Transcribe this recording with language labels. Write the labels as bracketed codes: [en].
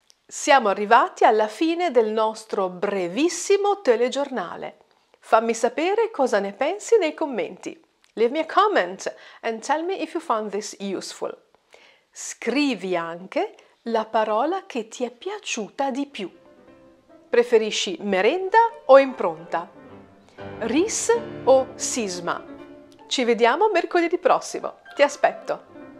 [it] Siamo arrivati alla fine del nostro brevissimo telegiornale. Fammi sapere cosa ne pensi nei commenti. [en] Leave me a comment and tell me if you found this useful. [it] Scrivi anche la parola che ti è piaciuta di più. Preferisci merenda o impronta? Rhys o sisma? Ci vediamo mercoledì prossimo. Ti aspetto!